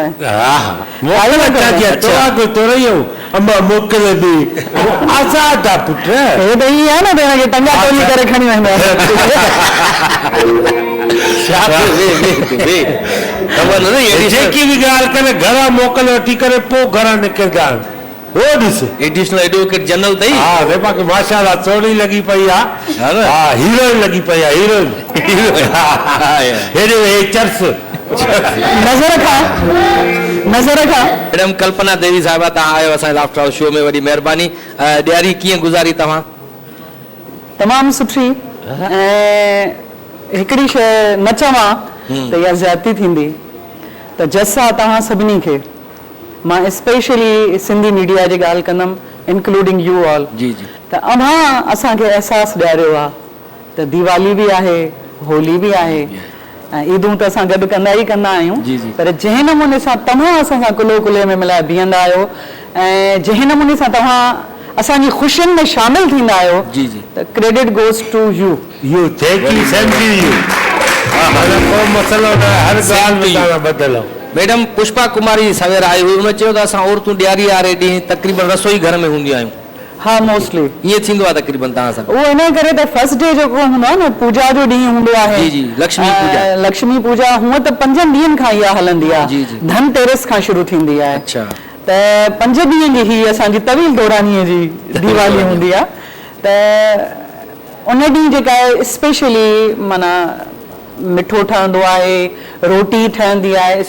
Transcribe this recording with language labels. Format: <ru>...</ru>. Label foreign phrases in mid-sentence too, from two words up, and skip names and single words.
<sd>जेकी बि ॻाल्हि करे घरां मोकल वठी करे पोइ घरां निकिरंदा आहिनि। वो ॾिस</sd> <en>Additional Advocate General अथई।</en> <sd>हा वेपा के माशाअल्लाह चोड़ी लगी पई आहे। हा हीरोइन लगी पई आहे, हीरोइन। हेॾे हे चर्च नज़र खा। मैडम कल्पना देवी साहिबा, तव्हां आयो असांजे लाफ्टर हाउस शो में, वॾी महिरबानी। ॾियारी कीअं गुज़ारी तव्हां? तमामु सुठी। ऐं हिकिड़ी शइ न चवां त इहा ज़्यादती थींदी, त जसा तव्हां सभिनी खे मां स्पेशली सिंधी मीडिया जी ॻाल्हि कंदमि,</sd> <en>including you all.</en> <sd>जी जी। त अव्हां असांखे अहसासु ॾियारियो आहे त दीवाली बि आहे, होली बि आहे, ऐं ईदूं त असां गॾु कंदा ई कंदा आहियूं। पर जंहिं नमूने सां तव्हां असां सां कुलो कुले में मिलाए बीहंदा आहियो, ऐं जंहिं नमूने सां तव्हां असांजी ख़ुशियुनि में शामिल थींदा आहियो जी जी</sd> <en>त credit goes to you। you thank you same to you.</en> <sd>कोई मसलो न, हर ॻाल्हि में बदलो। मैडम पुष्पा कुमारी सवेर आई हुई, उन चयो त असां औरतूं ॾियारी वारे ॾींहुं तक़रीबन रसोई घर में हूंदियूं आहियूं। हा मोस्टली ईअं थींदो आहे तक़रीबन तव्हां सां? उहो इन करे त</sd> <en>first day</en> <sd>जेको हूंदो आहे न पूजा जो ॾींहुं हूंदो आहे। जी जी लक्ष्मी पूजा। लक्ष्मी पूजा हूअं त 5 ॾींहंनि खां इहा हलंदी आहे। जी जी। धनतेरस खां शुरू थींदी आहे। अच्छा त 5 ॾींहं जी ही असांजी तवील दौरानीअ जी दीवाली हूंदी आहे। त उन ॾींहुं जेका आहे स्पेशली माना मिठो ठहंदो आहे, रोटी ठहंदी आहे।</sd>